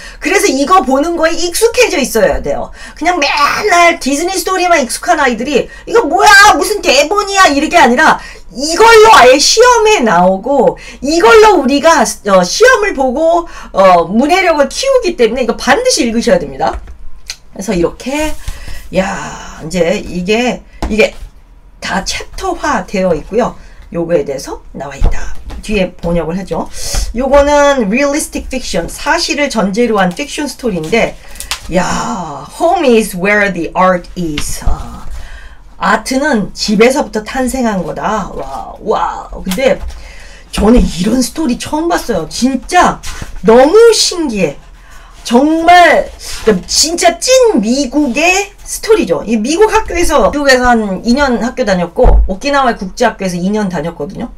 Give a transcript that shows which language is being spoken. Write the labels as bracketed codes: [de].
[ko] 그래서 이거 보는 거에 익숙해져 있어야 돼요. 그냥 맨날 디즈니 스토리만 익숙한 아이들이 이거 뭐야 무슨 대본이야 이렇게 아니라 이걸로 아예 시험에 나오고 이걸로 우리가 시험을 보고 문해력을 키우기 때문에 이거 반드시 읽으셔야 됩니다. 그래서 이렇게 이제 이게 다 챕터화 되어 있고요. 요거에 대해서 나와 있다. 뒤에 번역을 하죠. 요거는 realistic fiction, 사실을 전제로 한 픽션 스토리인데, 야, [en] home is where the art is. [ko] 아트는 집에서부터 탄생한 거다. 와. 근데 저는 이런 스토리 처음 봤어요. 진짜 너무 신기해. 정말 진짜 찐 미국의 스토리죠. 이 미국에서 한 2년 학교 다녔고 오키나와 국제학교에서 2년 다녔거든요.